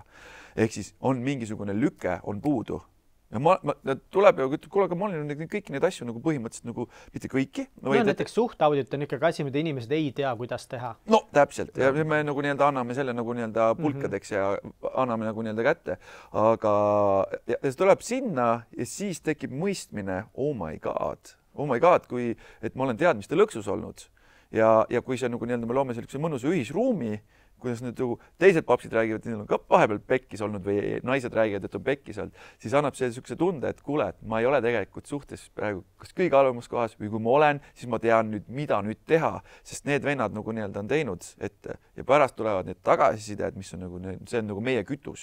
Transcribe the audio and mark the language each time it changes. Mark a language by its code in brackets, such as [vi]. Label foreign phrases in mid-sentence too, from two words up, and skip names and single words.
[et] Ehk siis on mingisugune lüke, on puudu. Ja tuleb ja ütleb, kuule, aga ma olen kõiki neid asju nagu põhimõtteliselt nagu mitte kõiki. Näiteks suhtaudit on ikkagi asi, mida inimesed ei tea, kuidas teha. No täpselt ja me nagu anname selle nagu pulkadeks ja anname nagu kätte. Aga ja see tuleb sinna ja siis tekib mõistmine, [en] oh my god, [et] kui et ma olen teadmiste lõksus olnud ja kui see nagu me loome sellise mõnusa ühisruumi, kuidas nüüd teised papsid räägivad, et neil on ka vahepeal pekkis olnud või naised räägivad, et on pekkis olnud, siis annab see niisuguse tunde, et kuule, et ma ei ole tegelikult suhtes praegu kas kõige halvemas kohas või kui ma olen, siis ma tean nüüd, mida nüüd teha, sest need vennad nagu on teinud ette ja pärast tulevad need tagasisided, mis on nagu, see on nagu meie kütus.